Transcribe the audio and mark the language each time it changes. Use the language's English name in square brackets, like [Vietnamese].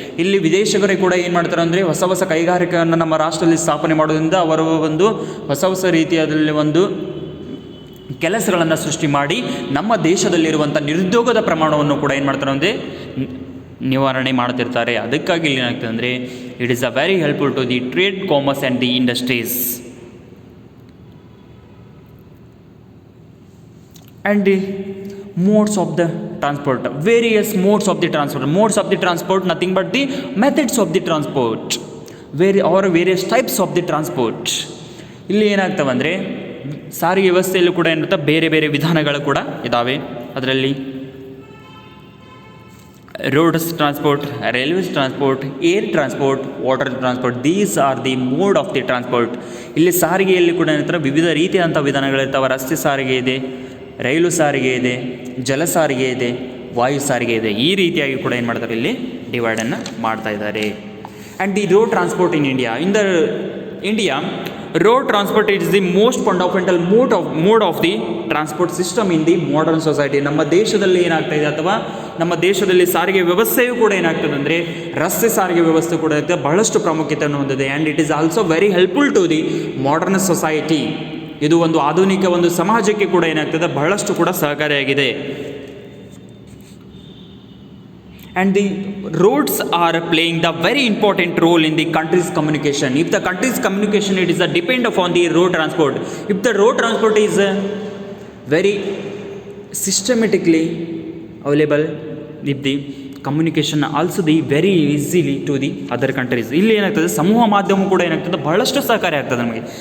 [Kannada] ಇಲ್ಲಿ ವಿದೇಶಿಗರೇ ಕೂಡ ಏನು ಮಾಡ್ತಾರೆ ಅಂದರೆ ಹೊಸ ಹೊಸ ಕೈಗಾರಿಕೆಯನ್ನು ನಮ್ಮ ರಾಷ್ಟ್ರದಲ್ಲಿ ಸ್ಥಾಪನೆ ಮಾಡೋದ್ರಿಂದ ಅವರ ಒಂದು ಹೊಸ ರೀತಿಯಾದಲ್ಲಿ ಒಂದು ಕೆಲಸಗಳನ್ನು ಸೃಷ್ಟಿ ಮಾಡಿ ನಮ್ಮ ದೇಶದಲ್ಲಿರುವಂಥ ನಿರುದ್ಯೋಗದ ಪ್ರಮಾಣವನ್ನು ಕೂಡ ಏನು ಮಾಡ್ತಾರೆ ಅಂದರೆ ನಿವಾರಣೆ ಮಾಡ್ತಿರ್ತಾರೆ. ಅದಕ್ಕಾಗಿ ಇಲ್ಲಿ ಏನಾಗ್ತದೆ ಅಂದರೆ [English] It is a very helpful to the trade, commerce and the industries. and the modes of the transport, various modes of the transport, nothing but the methods of the transport, various types of the transport. [Kannada] ಇಲ್ಲಿ ಏನಾಗ್ತವೆ ಅಂದರೆ ಸಾರಿಗೆ ವ್ಯವಸ್ಥೆಯಲ್ಲೂ ಕೂಡ ಏನಿರುತ್ತೆ ಬೇರೆ ಬೇರೆ ವಿಧಾನಗಳು ಕೂಡ ಇದ್ದಾವೆ. ಅದರಲ್ಲಿ [English] Roads transport, railways transport, air transport, water transport, these are the mode of the transport. [Kannada] ಇಲ್ಲಿ ಸಾರಿಗೆಯಲ್ಲಿ ಕೂಡ ಏನಿರ್ತಾರೆ ವಿವಿಧ ರೀತಿಯಾದಂಥ ವಿಧಾನಗಳಿರ್ತಾವೆ. ರಸ್ತೆ ಸಾರಿಗೆ ಇದೆ, ರೈಲು ಸಾರಿಗೆ ಇದೆ, ಜಲ ಸಾರಿಗೆ ಇದೆ, ವಾಯು ಸಾರಿಗೆ ಇದೆ. ಈ ರೀತಿಯಾಗಿ ಕೂಡ ಏನು ಮಾಡ್ತಾರೆ ಇಲ್ಲಿ ಡಿವೈಡನ್ನು ಮಾಡ್ತಾ ಇದ್ದಾರೆ. [English] And the road transport in India, road transport is the most fundamental mode of the transport system in the modern society. [Kannada] ನಮ್ಮ ದೇಶದಲ್ಲಿ ಏನಾಗ್ತಾ ಇದೆ ಅಥವಾ ನಮ್ಮ ದೇಶದಲ್ಲಿ ಸಾರಿಗೆ ವ್ಯವಸ್ಥೆಯೂ ಕೂಡ ಏನಾಗ್ತದೆ ಅಂದರೆ ರಸ್ತೆ ಸಾರಿಗೆ ವ್ಯವಸ್ಥೆ ಕೂಡ ಬಹಳಷ್ಟು ಪ್ರಾಮುಖ್ಯತೆಯನ್ನು ಹೊಂದಿದೆ. [English] And it is also very helpful to the modern society. [Kannada] ಇದು ಒಂದು ಆಧುನಿಕ ಒಂದು ಸಮಾಜಕ್ಕೆ ಕೂಡ ಏನಾಗ್ತದೆ ಬಹಳಷ್ಟು ಕೂಡ ಸಹಕಾರಿಯಾಗಿದೆ. [English] And the roads are playing the very important role in the country's communication. If the country's communication, it is a depend upon the road transport. If the road transport is very systematically available, if the communication also the very easily to the other countries. [Kannada] ಇಲ್ಲಿ ಏನಾಗ್ತದೆ ಸಮೂಹ ಮಾಧ್ಯಮ ಕೂಡ ಏನಾಗ್ತದೆ ಬಹಳಷ್ಟು ಸಹಕಾರಿ ಆಗ್ತದೆ ನಮಗೆ.